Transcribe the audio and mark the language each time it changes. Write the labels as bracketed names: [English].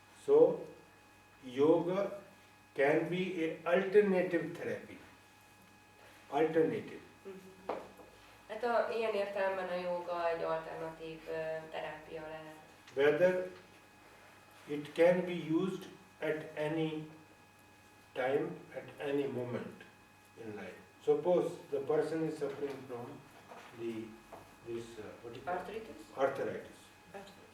[English] So, yoga can be an alternative therapy. Alternative. [Hungarian] Hát ilyen értelemben a jóga egy alternatív terápia lehet. [English] Whether it can be used at any time, at any moment in life. Suppose the person is suffering from what do you call it? [Hungarian] Artritis? [English] Arthritis.